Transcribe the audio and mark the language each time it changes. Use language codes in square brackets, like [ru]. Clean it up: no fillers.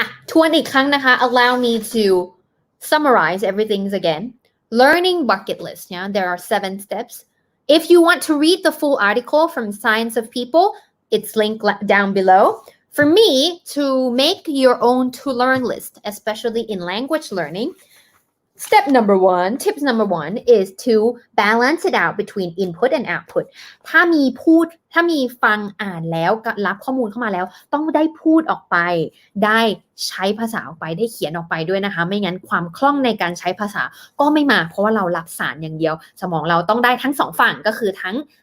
[th] ทวนอีกครั้งนะคะ [en] Allow me to summarize everything again. Learning bucket list. Yeah, there are 7 steps. If you want to read the full article from Science of People, it's linked down below. For me, to make your own to learn list, especially in language learning, tips number 1 is to balance it out between input and output [th] ถ้ามีฟังอ่านแล้วรับข้อมูลเข้ามาแล้วต้องได้พูดออกไปได้ใช้ภาษาออกไปได้เขียนออกไปด้วยนะคะไม่งั้นความคล่องในการใช้ภาษาก็ไม่มาเพราะว่าเรารับสารอย่างเดียวสมองเราต้องได้ทั้ง2ฝั่งก็คือทั้ง